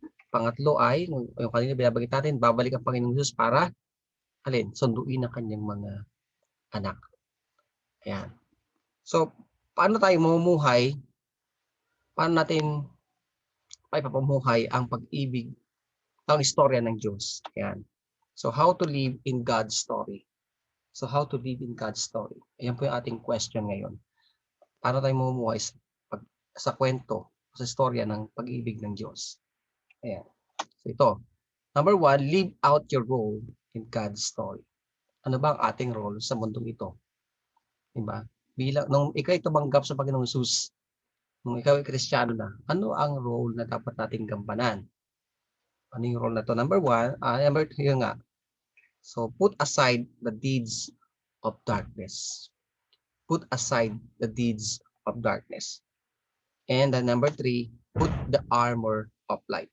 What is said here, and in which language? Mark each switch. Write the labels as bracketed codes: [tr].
[tl] Pangatlo ay, yung kanina binabanggit natin, babalik ang Panginoong Hesus para sunduin ang kanyang mga anak. Ayan. So, paano tayo mamumuhay? Paano natin maipapamuhay ang pag-ibig ang istorya ng Diyos. Ayan. [en] So, how to live in God's story. So, how to live in God's story. [tl] Ayan po yung ating question ngayon. Paano tayo mamumuhay sa kwento, sa istorya ng pag-ibig ng Diyos. Ayan. So, ito. [en] Number 1, live out your role in God's story. [tl] Ano ba ang ating role sa mundong ito? Diba? Bilang, nung ikaw tumanggap sa Panginoong Hesus, nung ikaw ay Kristiyano na, ano ang role na dapat nating gampanan? Ano yung role na to? Number 1, number 2 yun nga. [en] So, put aside the deeds of darkness. Put aside the deeds of darkness. And then number 3, put the armor of light.